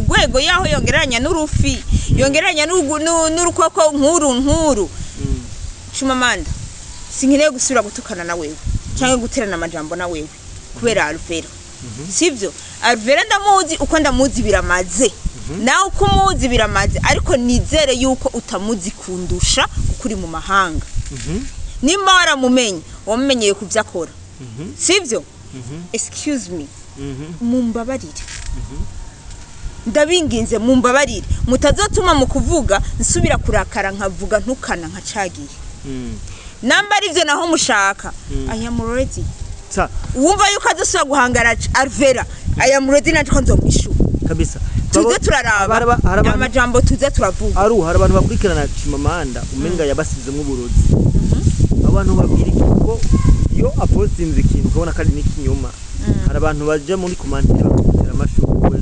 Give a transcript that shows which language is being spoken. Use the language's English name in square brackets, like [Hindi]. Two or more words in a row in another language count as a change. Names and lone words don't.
[Rundi] gwego yaho yongeranya n'urufi yongeranya n'urukoko nkuru Chimamanda sinkireye gusubira gutukana na wewe cyangwa guterana amajambo na wewe kubera Alvera sivyo Alvera ndamuzi uko ndamuzi biramaze nawe kumuzi biramaze ariko nizere yuko utamuzi kundusha ukuri mu mahanga nimba waramumenye wamenyeye kuvyakora sivyo [English] excuse me [Rundi] mumbabarire ndabinginze mumbabarire mutazotuma mu kuvuga nsubira kurakara nkavuga ntukana nkacagiye namba arivyo naho mushaka [English] I am ready [Rundi] wumva yuko azosubira guhangara Alvera [English] I am ready [Rundi] natiko nzomwishu kabisa tuze turaraba amajambo tuze turavuga hari abantu bakurikirana Chimamanda umenga yabasizemwe uburozi abantu babiri ko iyo apostinze ikintu ukabona kari n'ikinyoma hari abantu baje muri commentaire bakutera amashurwe